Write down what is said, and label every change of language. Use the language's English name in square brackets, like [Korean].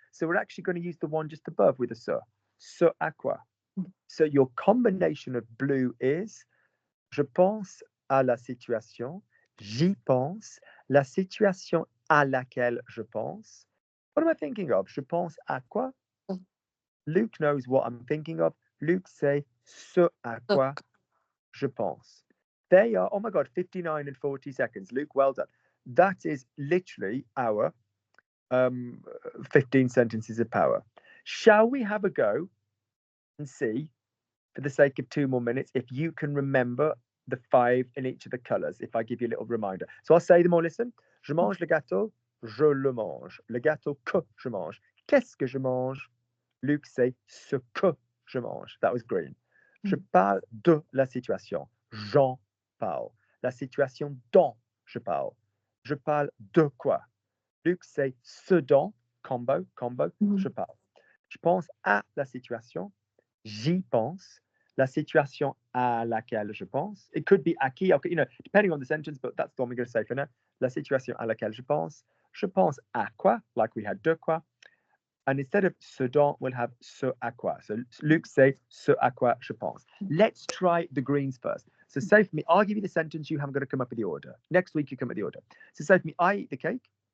[English] So we're actually going to use the one just above with a ce à quoi. So your combination of blue is [French] je pense à la situation, j'y pense, la situation à laquelle je pense. [English] What am I thinking of? [French] Je pense à quoi? [English] Luke knows what I'm thinking of. [French] Luke say ce à quoi je pense. [English] They are, oh my God, 59 and 40 seconds. Luke, well done. That is literally our 15 sentences of power. Shall we have a go and see, for the sake of 2 more minutes, if you can remember the 5 in each of the colors, if I give you a little reminder. So I'll say them all, listen. [French] Je mange le gâteau, je le mange. Le gâteau que je mange. Qu'est-ce que je mange? Luke say ce que je mange. [English] That was green. [French] Je parle de la situation. J'en parle. La situation dont je parle. Je parle de quoi? Luke say ce dont, combo, je parle. Je pense à la situation. J'y pense. La situation à laquelle je pense. [English] It could be à qui, depending on the sentence, but that's the one we're going to say for now. [French] La situation à laquelle je pense. Je pense à quoi, [English] like we had de quoi. And instead of ce dont, we'll have ce à quoi. [French] So Luke say ce à quoi je pense. [English] Let's try the greens first. So say for me, I'll give you the sentence. You haven't got to come up with the order. Next week, you come up with the order. So say for me, I eat the cake.